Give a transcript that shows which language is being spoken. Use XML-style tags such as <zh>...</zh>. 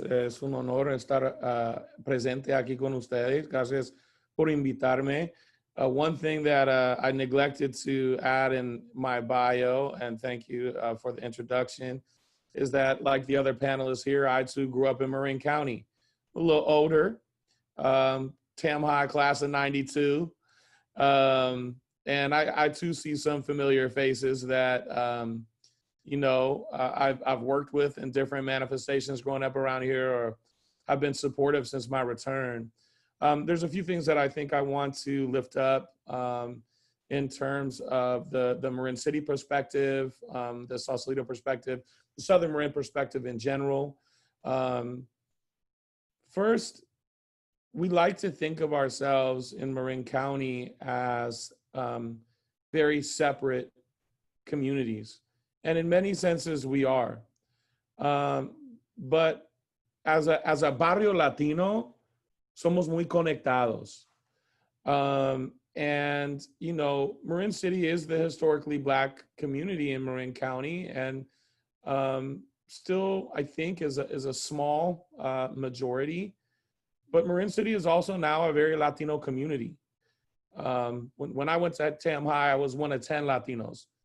<es>Es un honor estar presente aquí con ustedes. Gracias por invitarme.</es> <en>One thing that I neglected to add in my bio, and thank you for the introduction, is that like the other panelists here, I too grew up in Marin County. A little older, Tam High class of 92. And I too see some familiar faces that, you know, I've worked with in different manifestations growing up around here, or I've been supportive since my return. There's a few things that I think I want to lift up in terms of the Marin City perspective, the Sausalito perspective, the Southern Marin perspective in general. First, we like to think of ourselves in Marin County as very separate communities. And in many senses, we are. But as a</en> <es>barrio Latino, somos muy conectados.</es> <en>And, you know, Marin City is the historically Black community in Marin County, and still, I think, is a small majority. But Marin City is also now a very Latino community. When I went to Tam High, I was one of 10 Latinos.</en>